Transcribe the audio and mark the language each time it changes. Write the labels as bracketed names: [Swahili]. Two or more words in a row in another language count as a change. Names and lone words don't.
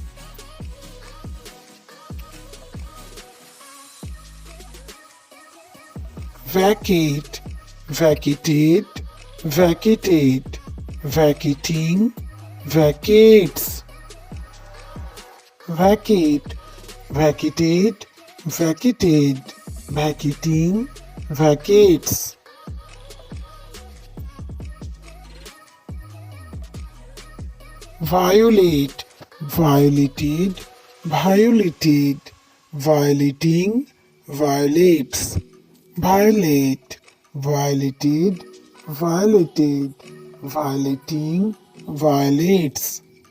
[English] Vacate, vacated, vacated, vacating, vacates. Vacate, vacated, vacated, vacating, vacates. Violate, violated, violated, violating, violates. Violate, violated, violated, violating, violates.